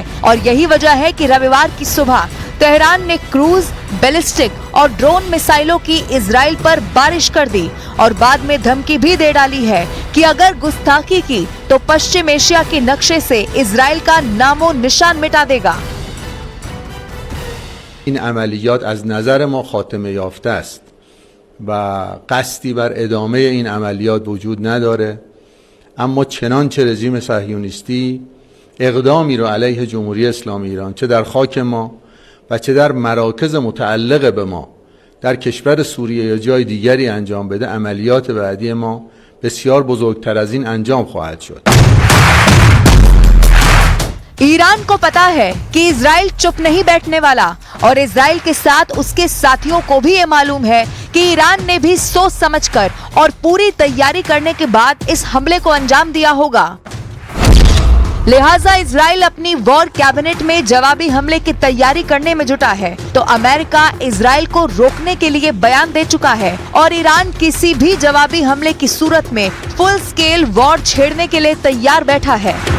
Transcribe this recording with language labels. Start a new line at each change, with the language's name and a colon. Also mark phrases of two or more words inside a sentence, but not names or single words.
Hindi: और यही वजह है कि रविवार की सुबह तेहरान ने क्रूज, बैलिस्टिक और ड्रोन मिसाइलों की इजराइल पर बारिश कर दी और बाद में धमकी भी दे डाली है कि अगर गुस्ताखी की तो पश्चिम एशिया के नक्शे से इजराइल का नामो निशान मिटा देगा।
Persian: این عملیات از نظر ما خاتمه یافته است و قصدی بر ادامه این عملیات وجود نداره، اما چنانچه رژیم صهیونیستی اقدامی رو علیه جمهوری اسلامی ایران چه در خاک ما و چه در مراکز متعلق به ما در کشور سوریه یا جای دیگری انجام بده، عملیات بعدی ما بسیار بزرگتر از این انجام خواهد شد.
Hindi: ईरान को पता है कि इजराइल चुप नहीं बैठने वाला और इजराइल के साथ उसके साथियों को भी ये मालूम है कि ईरान ने भी सोच समझकर और पूरी तैयारी करने के बाद इस हमले को अंजाम दिया होगा। लिहाजा इजराइल अपनी
English: war cabinet
Hindi: में जवाबी हमले की तैयारी करने में जुटा है, तो अमेरिका इजराइल को रोकने के लिए बयान दे चुका है और ईरान किसी भी जवाबी हमले की सूरत में
English: full scale war
Hindi: छेड़ने के लिए तैयार बैठा है।